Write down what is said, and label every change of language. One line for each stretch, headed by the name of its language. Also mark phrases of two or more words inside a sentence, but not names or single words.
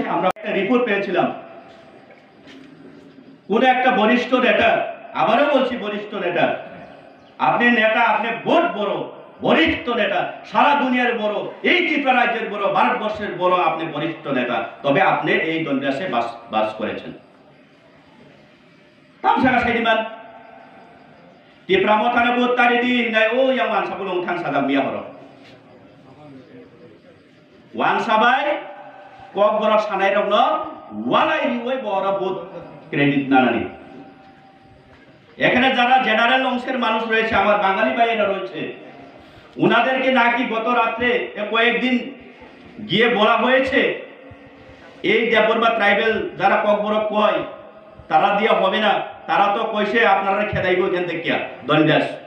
Bangla: আমরা একটা রিপোর্ট পেয়েছিলাম, কোন একটা বরিষ্ঠ নেতা, আবারও বলছি বরিষ্ঠ নেতা, আপনি নেতা, আপনি বহুত বড় বরিষ্ঠ নেতা, সারা দুনিয়ার বড়, এই ত্রিপুরা রাজ্যের বড়, ভারতবর্ষের বড় আপনি বরিষ্ঠ নেতা, তবে আপনি এই দনবিলাসে বাস করেছেন।
Kok Borok: তামসাকা সাইদিমান টিপ্রামথানে বহুত তারিদি নাই ও yang wan sabulong thang sadam biya horo wan sabai kok borok sanai rok no walai riwai bora বহুত ক্রেডিট নানানি।
Bangla: এখানে যারা জেনারেল অংশের মানুষ রয়েছে, আমার বাঙালি ভাইয়েরা রয়েছে, উনাদেরকে নাকি গত রাত্রে কয়েকদিন গিয়ে বলা হয়েছে এই দেবরবা ট্রাইবেল যারা ককবরক কয় তারা দিয়া হবে না, তারা তো কইছে আপনারা খেদাইব এখান থেকে দনবিলাস।